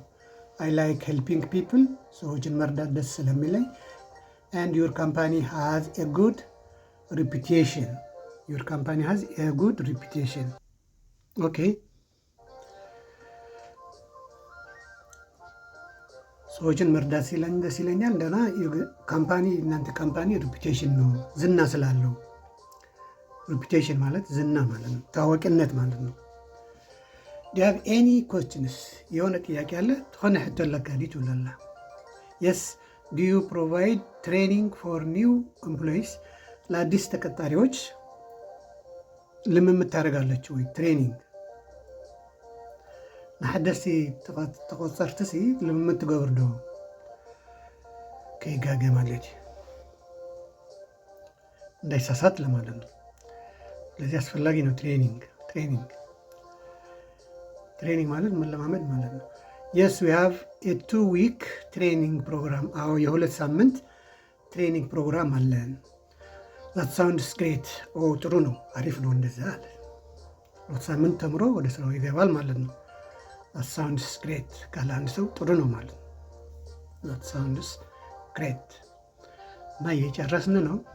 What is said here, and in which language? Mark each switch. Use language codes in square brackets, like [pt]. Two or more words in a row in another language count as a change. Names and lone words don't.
[en] I like helping people፣ [am] ሰዎችን መርዳት ደስ ስለሚለኝ። [en] and your company has a good reputation። your company has a good reputation። [am] ኦኬ ሰዎችን መርዳት ሲለኝ ደስ ይለኛል። እንደና ካምፓኒ፣ እናንተ ካምፓኒ ሪፒቴሽን ነው፣ ዝና ስላለው። ሪፒቴሽን ማለት ዝና ማለት ነው፣ ታዋቂነት ማለት ነው። [en] do you have any questions? [am] የሆነ ጥያቄ አለ [ti] ትኾነ ሕቶ ለካ ዲ ትብለላ። [en] Yes do you provide training for new employees? [am] ለአዲስ ተቀጣሪዎች ልምምድ ታደርጋለች ወይ? [ti] ትሬኒንግ ንሓደስቲ ተቆፀርቲ ልምምድ ትገብር ዶ? ከይጋገ ማለት እዩ፣ [am] እንዳይሳሳት ለማለት ነው። ስለዚህ አስፈላጊ ነው ትሬኒንግ ማለት መለማመድ ማለት ነው። የስ [en] We have a 2 week training program። [am] አዎ የ2 ሳምንት [en] training program [am] አለን። [en] That sounds great። [am] ጥሩ ነው፣ አሪፍ ነው። እንደዛ አለ 2 ሳምንት ተምሮ ወደ ስራው ይገባል ማለት ነው። [en] That sounds great [am] ካለ አንድ ሰው ጥሩ ነው ማለት ነው። [en] That sounds great። [am] እና እየጨረስን ነው